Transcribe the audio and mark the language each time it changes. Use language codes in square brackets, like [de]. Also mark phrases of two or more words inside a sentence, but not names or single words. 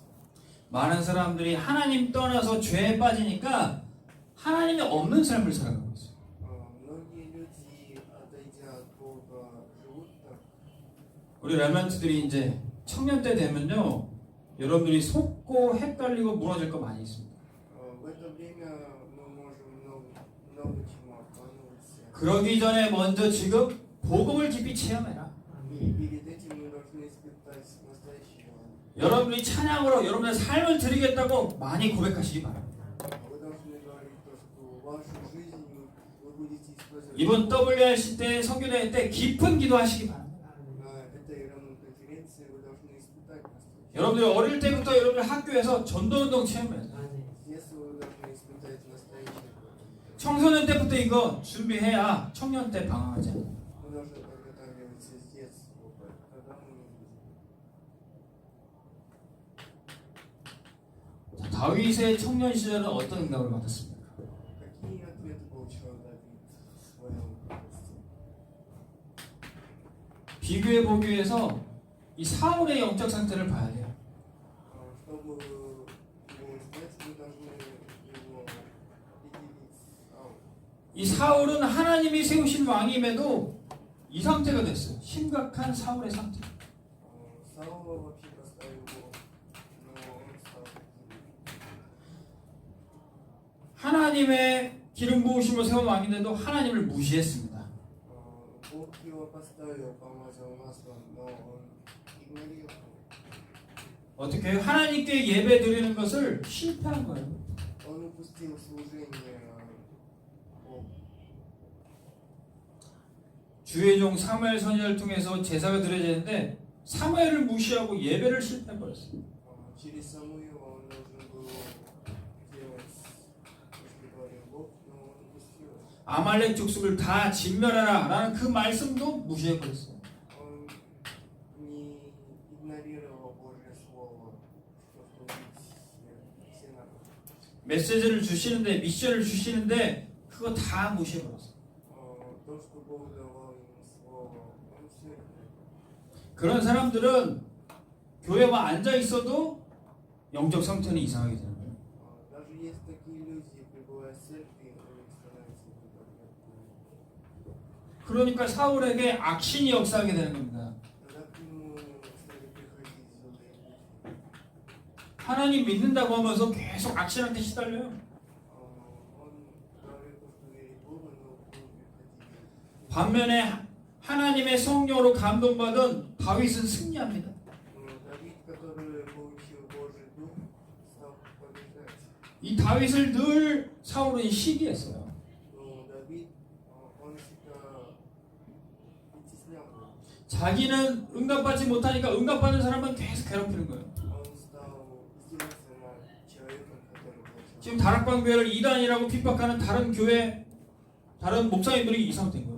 [ko] 많은 사람들이 하나님 떠나서 죄에 빠지니까 하나님이 없는 삶을 살아가고 있어요. [ru] Многие люди, отойдя от Бога, живут так. [ko] 우리 렘넌트들이 이제 청년 때 되면요, 여러분들이 속고 헷갈리고 무너질 거 많이 있습니다. [ru] В это время мы можем много чему обманываться. [ko] 그러기 전에 먼저 지금 복음을 깊이 체험해라. [ru] И перед этим мы должны испытать настоящее. [ko] 여러분이 찬양으로 여러분의 삶을 드리겠다고 많이 고백하시기 바랍니다. [ru] Вы должны говорить то, что вашу жизнь вы будете использовать. [ko] 이번 WRC 때 성교대회 때 깊은 기도하시기 바랍니다. [ru] На этой конференции вы должны испытать настоящее. [ko] 여러분들이 어릴 때부터 여러분들 학교에서 전도운동 체험해야 돼요. [ru] С детства вы должны испытать настоящее. [ko] 청소년 때부터 이거 준비해야 청년 때 방황하지 않아요. [ru] Мы должны подготавливаться с детства, тогда мы не будем. [ko] 자, 다윗의 청년 시절은 어떤 응답을 받았습니까? [ru] Какие ответы получил Давид в своем возрасте? [ko] 비교해 보기 위해서 이 사울의 영적 상태를 봐야 돼요. [ru] Чтобы его искать, мы должны его определить. [ko] 이 사울은 하나님이 세우신 왕임에도 이 상태가 됐어요. 심각한 사울의 상태. [ru] Саула вообще поставил Бог, но он стал таким. [ko] 하나님의 기름 부으심을 세운 왕인데도 하나님을 무시했습니다. [ru] Бог его поставил, помазал маслом, но он игнорировал. [ko] 어떻게 해요? 하나님께 예배 드리는 것을 실패한 거예요. [ru] Он упустил служение Богу. [ko] 주의 종 사무엘 선지자를 통해서 제사가 드려지는데 사무엘을 무시하고 예배를 실패해버렸어요. [ru] Через Самуила он должен был делать, если говорил Бог, но он упустил. [ko] 아말렉 족속을 다 진멸하라 라는 그 말씀도 무시해버렸어요. [ru] Он не игнорировал Божье Слово, что убить все народы. [ko] 메시지를 주시는데 미션을 주시는데 그거 다 무시해버렸어요. [ru] То, что Бог давал ему Слово, он все игнорировал. [ko] 그런 사람들은 교회만 앉아 있어도 영적 상태는 이상하게 되는 거예요. [ru] Даже есть такие люди, пребывая в церкви, у них становится непонятно. [ko] 그러니까 사울에게 악신이 역사하게 되는 겁니다. [ru] Тогда к нему стали приходить злые люди. [ko] 하나님 믿는다고 하면서 계속 악신한테 시달려요. [ru] Он говорит, что верит в Бога, но к нему приходили. [ko] 반면에 하나님의 성령으로 감동받은 다윗은 승리합니다. [ru] Давид, который получил Божий Дух, стал побеждать. [ko] 이 다윗을 늘 사울은 시기했어요. [ru] Но Давид, он всегда притеснял Бога. [ko] 자기는 응답받지 못하니까 응답받는 사람은 계속 괴롭히는 거예요. [ru] Он стал издеваться над человеком, который получил. [ko] 지금 다락방 교회를 이단이라고 핍박하는 다른 교회, 다른 목사님들이 이 상태인 거예요.